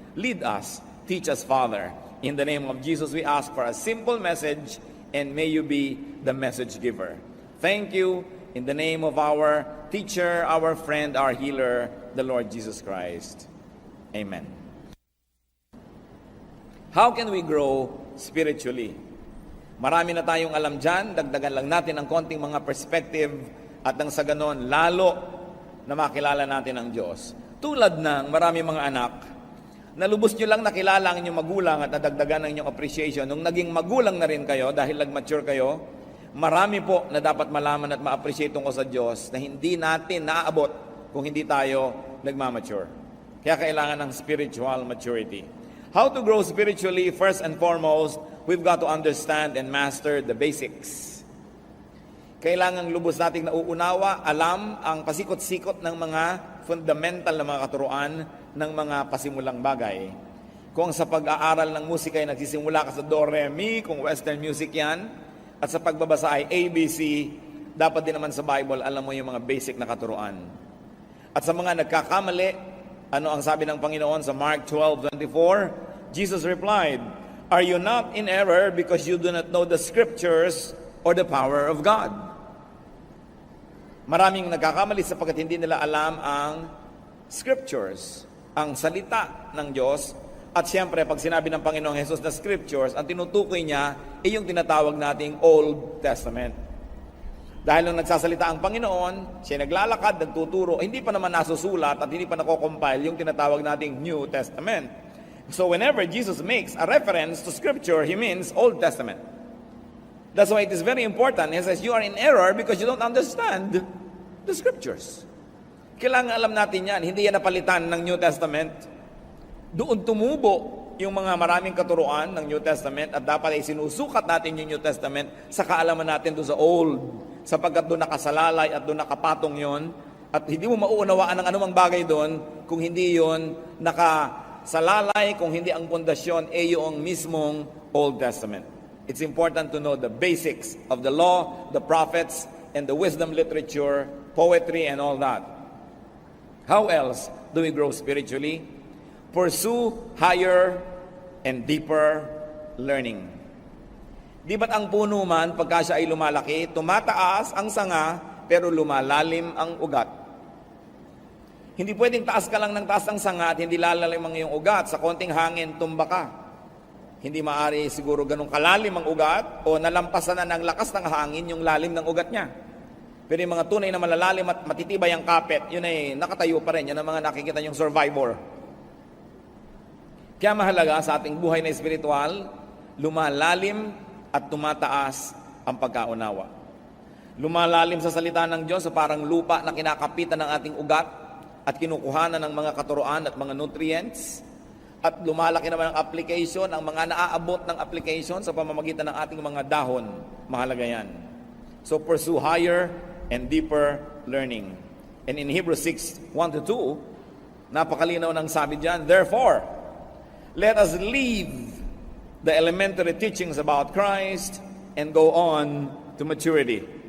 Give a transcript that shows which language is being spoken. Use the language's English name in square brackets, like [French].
[English] Lead us, teach us, Father. In the name of Jesus, we ask for a simple message, and may you be the message giver. Thank you. In the name of our teacher, our friend, our healer, the Lord Jesus Christ. Amen. How can we grow spiritually? [Filipino] Marami na tayong alam dyan, dagdagan lang natin ang konting mga perspective at nang sa ganon, lalo na makilala natin ang Diyos. Tulad ng marami mga anak, nalubos nyo lang nakilala ang inyong magulang at nadagdagan ang inyong appreciation. Nung naging magulang na rin kayo, dahil nag-mature kayo, marami po na dapat malaman at ma-appreciate tungkol sa Diyos na hindi natin naaabot kung hindi tayo nagmamature. Kaya kailangan ng spiritual maturity. [English] How to grow spiritually? First and foremost, we've got to understand and master the basics. [Filipino] Kailangan lubos nating nauunawa, alam ang pasikot-sikot ng mga fundamental na mga katuruan ng mga pasimulang bagay. Kung sa pag-aaral ng musika ay nagsisimula ka sa do, re, mi, kung western music yan, at sa pagbabasa ay ABC, dapat din naman sa Bible, alam mo yung mga basic na katuruan. At sa mga nagkakamali, ano ang sabi ng Panginoon sa Mark 12:24? Jesus replied, "Are you not in error because you do not know the scriptures or the power of God?" Maraming nagkakamali sapagkat hindi nila alam ang scriptures, ang salita ng Diyos. At siyempre, pag sinabi ng Panginoong Jesus na scriptures, ang tinutukoy niya ay yung tinatawag nating Old Testament. Dahil nung nagsasalita ang Panginoon, siya naglalakad, nagtuturo, hindi pa naman nasusulat at hindi pa nako-compile yung tinatawag nating New Testament. [English] So whenever Jesus makes a reference to scripture, He means Old Testament. That's why it is very important. He says, you are in error because you don't understand the scriptures. [Filipino] Kailangan alam natin yan. Hindi yan napalitan ng New Testament. Doon tumubo yung mga maraming katuruan ng New Testament at dapat ay sinusukat natin yung New Testament sa kaalaman natin doon sa Old, sapagkat doon nakasalalay at doon nakapatong yon at hindi mo mauunawaan ang anumang bagay doon kung hindi yon nakasalalay, kung hindi ang pundasyon ay yung mismong Old Testament. [English] It's important to know the basics of the law, the prophets, and the wisdom literature, poetry, and all that. How else do we grow spiritually? Pursue higher and deeper learning. [Filipino] Di ba't ang puno man, pagka siya ay lumalaki, tumataas ang sanga, pero lumalalim ang ugat. Hindi pwedeng taas ka lang ng taas ng sanga at hindi lalalim ang iyong ugat. Sa konting hangin, tumba ka. Hindi maaari siguro ganun kalalim ang ugat o nalampasan na ng lakas ng hangin yung lalim ng ugat niya. Pero yung mga tunay na malalalim at matitibay ang kapit, yun ay nakatayo pa rin. Yan ang mga nakikita yung survivor. Kaya mahalaga sa ating buhay na espiritual, lumalalim at tumataas ang pagkaunawa. Lumalalim sa salita ng Diyos, so parang lupa na kinakapitan ng ating ugat at kinukuhanan ng mga katuroan at mga nutrients. At lumalaki naman ang application, ang mga naaabot ng application sa pamamagitan ng ating mga dahon. Mahalaga yan. [English] So pursue higher and deeper learning. And in Hebrews 6:1-2, [Filipino] napakalinaw ng sabi diyan, [English] therefore, let us leave the elementary teachings about Christ and go on to maturity.